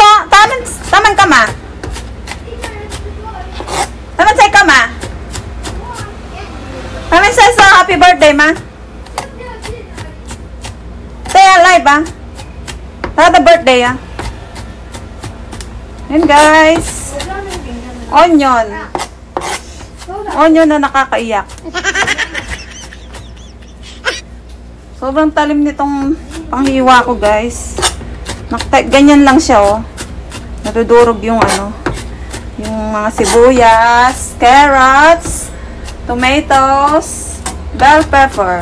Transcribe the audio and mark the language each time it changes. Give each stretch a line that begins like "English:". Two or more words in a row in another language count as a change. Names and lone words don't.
Chinese: 他们干嘛？他们在干嘛？他们在说 Happy Birthday 吗？对啊，live 啊，他的 birthday 啊。
English: And guys, onion
Filipino: na nakakaiyak. Sobrang talim nitong panghiwa ko, guys. Ganyan lang siya, oh. Nadudurog yung ano, yung mga sibuyas,
English: carrots, tomatoes, bell pepper.